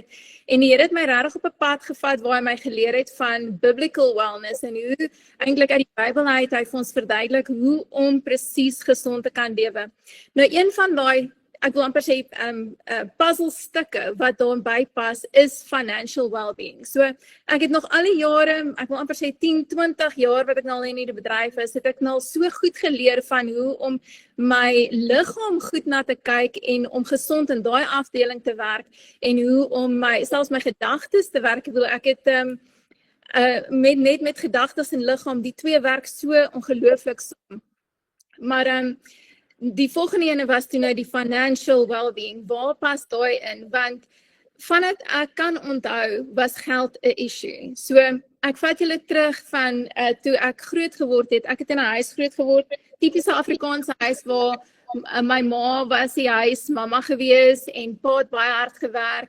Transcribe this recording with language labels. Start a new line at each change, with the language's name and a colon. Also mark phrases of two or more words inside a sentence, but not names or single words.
Afrikaans: En die Here het my regtig op 'n pad gevat waar hy my geleer het van
English: biblical wellness
Afrikaans: en hoe eintlik uit die Bybel uit hy vir ons verduidelik hoe om presies gesond te kan lewe. Nou een van daai, ek wil amper sê puzzlestukke wat daarby pas is
English: financial well-being.
Afrikaans: So ek het nog al die jare, ek wil amper sê 10, 20 jaar wat ek nou al in die bedryf is, het ek nou so goed geleer van hoe om my liggaam goed na te kyk en om gesond in daai afdeling te werk en hoe om selfs my gedagtes te werk. Ek bedoel, ek het met gedagtes en liggaam, die twee werk so ongelooflik saam. Maar die volgende ene was toe nou die
English: financial well-being.
Afrikaans: Waar pas daai in? Want vandat ek kan onthou, was geld 'n issue. So ek vat julle terug van toe ek groot geword het. Ek het in 'n huis groot geword, tipiese Afrikaanse huis waar my ma was die huismamma gewees en pa het baie hard gewerk.